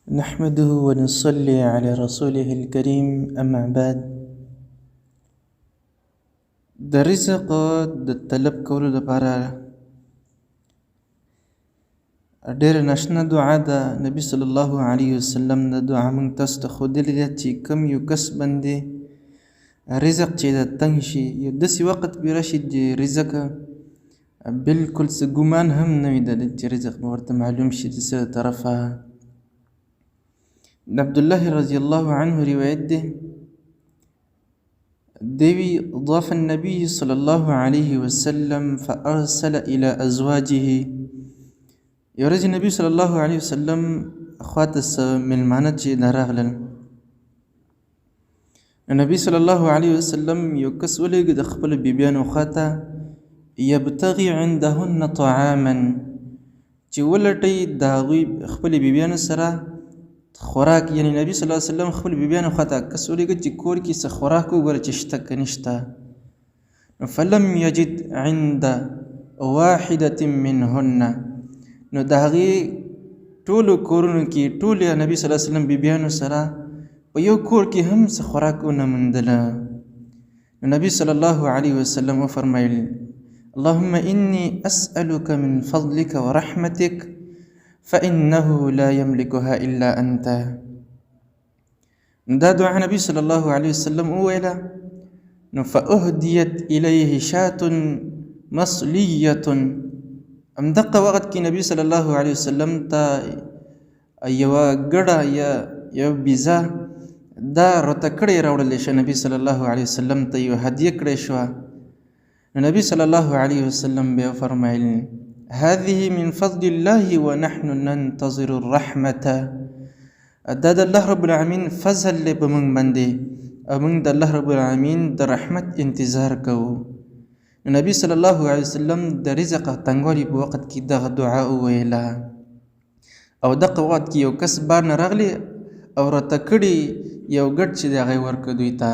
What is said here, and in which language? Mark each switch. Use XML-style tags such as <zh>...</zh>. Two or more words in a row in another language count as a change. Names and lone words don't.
<ar>نحمده ونصلي على رسوله الكريم أما بعد.</ar> <ps>د رزق د طلب کولو لپاره ډېره ناشنا دعا ده. نبی صلی الله علیه وسلم د دعا موږ تاسو ته ښودلې ده چې کوم یو کس باندې رزق چې د تنګ شي، یو داسې وخت به راشي چې رزق بلکل څه ګمان هم نه وي د چې رزق به ورته معلوم شي د څه طرفه. د عبدالله رضی الله عنه روایت دی،</ps> <ar>دوی ضاف النبي صلى الله عليه وسلم فأرسل إلى أزواجه.</ar> <ps>یو ورځ نبی صلی الله علیه وسلم خواته څه مېلمانه چې راغلل، نبی صلی الله علیه وسلم یو کس ولېږه د خپلو بیبیانو خواته،</ps> <ar>یبتغي عندهن طعاما،</ar> <ps>چې ولټوي د هغوی خپلې بیبیانو سره خوراک. یعنی نبی صلی الله علیه وسلم خپل بیبیانو خواته کس ولېږه چې کور کې څه خوراک وګوره چې شته که نشته.</ps> <ar>فلم یجد عند واحدة منهن،</ar> <ps>نو د هغې ټولو کورونو کې ټولې نبي صلی الله علیه وسلم بیبیانو سره په یو کور کې هم څه خوراک ونه موندله. نو نبی صلی الله علیه وسلم وفرمیل:</ps> <ar>اللهم إني أسألك من فضلك ورحمتك فإنه لا يملكها إلا أنت.</ar> <ps>دا دعا نبی صلی الله علیه وسلم وویله، نو</ps> <ar>فأهدیت الیه شاة مصلیة.</ar> <ps>همدغه وخت کې نبی صلی الله علیه وسلم ته یوه ګډه یا یو بیزه دا رته کړې راوړلی شوه، نبی صلی الله علیه وسلم ته یو هدیه کړې شوه. نو نبی صلی الله علیه وسلم بیا وفرمیل:</ps> <ar>هذه من فضل الله ونحن ننتظر الرحمة.</ar> <ps>دا د الله</ps> <ar>رب العالمین</ar> <ps>فضل دی په موږ باندې، او موږ د الله</ps> <ar>رب العالمین</ar> <ps>د رحمت انتظار کوو. نبی صلی الله علیه وسلم د رزق تنګوالي په وخت کې دغه دعا وویله، او دغه وخت کې یو کس بار نه راغلی او راته کړي یو ګډ چې د هغې ورکړه دوی ته.</ps>